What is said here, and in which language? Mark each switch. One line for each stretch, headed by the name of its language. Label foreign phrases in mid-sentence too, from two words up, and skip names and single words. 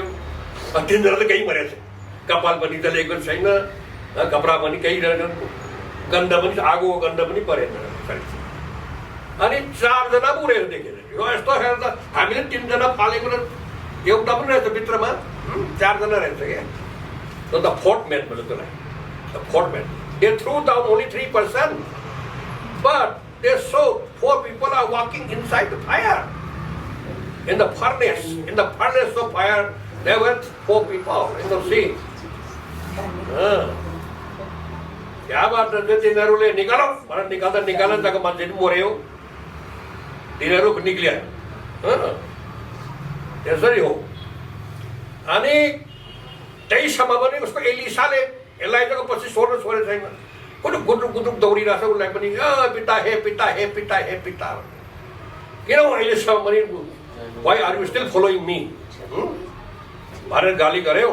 Nepali: 3 जना त केही मरेको छैन, कपाल पनि जलेको छैन, कपडा पनि केही रहेन, गन्ध पनि, आगोको गन्ध पनि परेन। अनि 4 जना उडेर देखेर यो यस्तो हेर्दा हामीले 3 जना पालेको र एउटा पनि रहेछ भित्रमा, 4 जना रहेछ क्या।
English: So the fourth man was the fourth man. They threw down only 3 person, but they saw 4 people are walking inside the fire. In the furnace of fire, there were 4 people in the sea.
Hindi: क्या बात है,
Nepali: तिनीहरूले निकालो भनेर निकाल्दा जग्गा मान्छे मर्यो, तिनीहरू निक्लिया। त्यसरी हो। अनि त्यही समय पनि उसको एलिसाले एलाइजाको पछि छोड्नु छोडेको छैन, गुटुक गुटुक गुटुक दौडिरहेछ, उसलाई पनि पिता हे पिता हे पिता हे पिता, किन अहिलेसम्म पनि
English: why are you still following me
Nepali: भनेर गाली गर्यो।